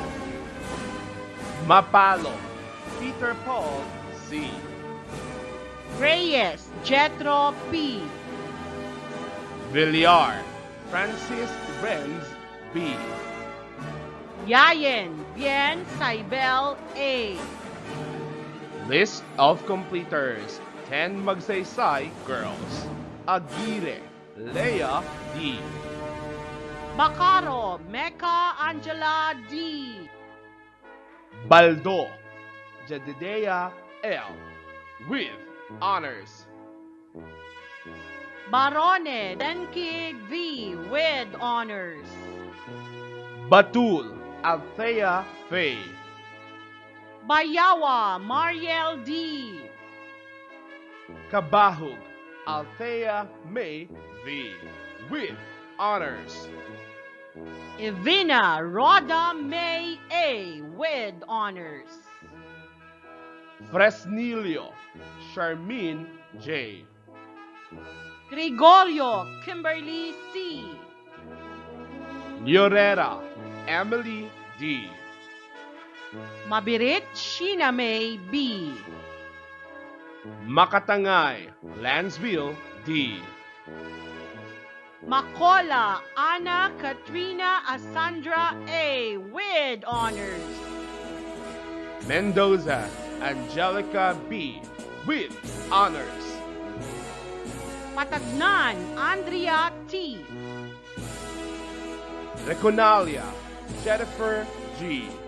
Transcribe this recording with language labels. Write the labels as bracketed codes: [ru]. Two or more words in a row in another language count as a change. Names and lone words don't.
[en] Mapalo Peter Paul C. Reyes Jetro P. Villar Francis Renz B. Yayen Bien Saibel A. List of completers: 10 Magsaysay girls. Aguirre Leah D. Bacaro Mecca Angela D. Baldo Jedediah L. with honors. Barone Denkig V. with honors. Batul Althea Faye. Bayawa Mariel D. Kabahug Althea May V. with honors. Evina Rhoda May A. with honors. Fresnilio Charmin J. Gregorio Kimberly C. Llorera Emily D. Mabirit Sheena May B. Makatangay Lansville D. Macola Ana Katrina Asandra A. with honors. Mendoza Angelica B. with honors. Patagnan Andrea T. Reconalia Jennifer G.